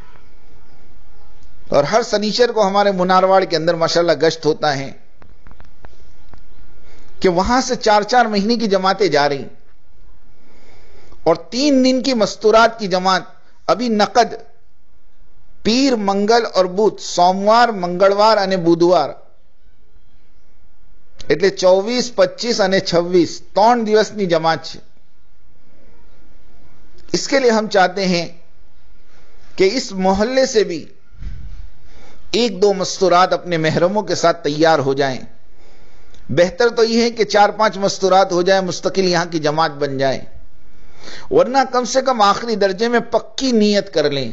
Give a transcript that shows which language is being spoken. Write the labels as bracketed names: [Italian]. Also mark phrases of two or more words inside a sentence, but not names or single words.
[Urdu] اور ہر سنیچر کو ہمارے منارواڑ کے اندر ماشاءاللہ گشت ہوتا ہے کہ وہاں سے 4 مہینے کی جماعتیں جا رہی اور 3 دن کی مستورات کی جماعت ابھی نقد پیر منگل اور بدھ سوموار منگلوار [Gujarati] અને બુધવાર એટલે 24 25 અને 26 3 દિવસની જમાત છે. [Urdu] اس کے لیے ہم چاہتے ہیں کہ اس محلے سے بھی 1-2 مستورات اپنے محرموں کے ساتھ تیار ہو جائیں. بہتر تو یہ ہے کہ 4-5 مستورات ہو جائیں، مستقل یہاں کی جماعت بن جائے، ورنہ کم سے کم آخری درجے میں پکی نیت کر لیں.